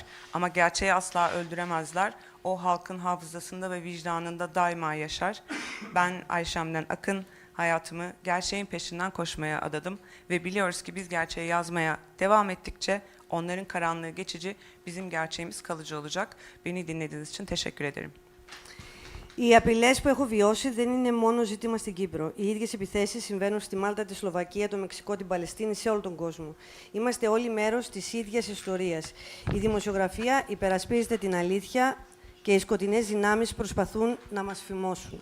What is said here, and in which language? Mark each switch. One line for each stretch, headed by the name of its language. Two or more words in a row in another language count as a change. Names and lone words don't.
Turkish: Ama gerçeği asla öldüremezler. O halkın hafızasında ve vicdanında daima yaşar. Ben Ayşem'den Akın, hayatımı gerçeğin peşinden koşmaya adadım. Ve biliyoruz ki biz gerçeği yazmaya devam ettikçe onların karanlığı geçici, bizim gerçeğimiz kalıcı olacak. Beni dinlediğiniz için teşekkür ederim.
Greek: Οι απειλές που έχω βιώσει δεν είναι μόνο ζήτημα στην Κύπρο. Οι ίδιες επιθέσεις συμβαίνουν στη Μάλτα, τη Σλοβακία, το Μεξικό, την Παλαιστίνη, σε όλο τον κόσμο. Είμαστε όλοι μέρος της ίδιας ιστορίας. Η δημοσιογραφία υπερασπίζεται την αλήθεια και οι σκοτεινές δυνάμεις προσπαθούν να μας φημώσουν.